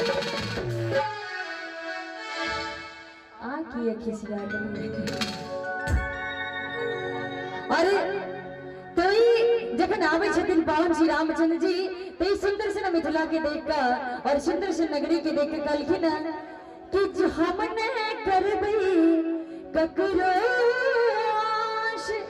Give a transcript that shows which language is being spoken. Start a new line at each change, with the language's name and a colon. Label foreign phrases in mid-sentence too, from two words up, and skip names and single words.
Maithili: आँखिए खिसिया गई अरे तो जखन आवे छथिन पावन श्री रामचंद्र जी तो सुंदर से मिथिला के देख कर और सुंदर से नगरी के देख कर कहलखिन कि जो हम न करबै ककरो आश